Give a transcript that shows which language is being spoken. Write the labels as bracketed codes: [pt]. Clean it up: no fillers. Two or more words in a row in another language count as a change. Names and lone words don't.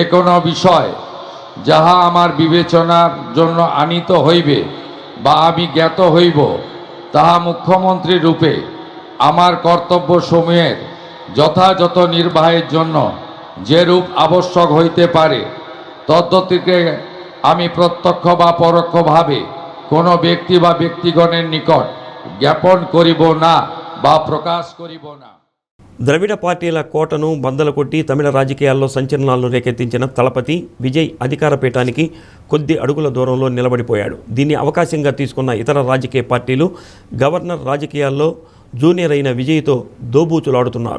[bn] কোনো বিষয় যাহা আমার বিবেচনার জন্য আনিত হইবে বা আমি জ্ঞাত হইব, তাহা মুখ্যমন্ত্রী রূপে আমার কর্তব্যসমূহের যথাযথ নির্বাহের জন্য যেরূপ আবশ্যক হইতে পারে তদ্গতিকে আমি প্রত্যক্ষ বা পরোক্ষভাবে কোনো ব্যক্তি বা ব্যক্তিগণের নিকট জ্ঞাপন করিব না বা প্রকাশ করিব না। [te] ద్రవిడ పార్టీల కోటను బద్దలు కొట్టి తమిళ రాజకీయాల్లో సంచలనాలను రేకెత్తించిన తలపతి విజయ్ అధికార పీఠానికి కొద్ది అడుగుల దూరంలో నిలబడిపోయాడు. దీన్ని అవకాశంగా తీసుకున్న ఇతర రాజకీయ పార్టీలు గవర్నర్ రాజకీయాల్లో జూనియర్ అయిన విజయ్తో దోబూచులాడుతున్నారు.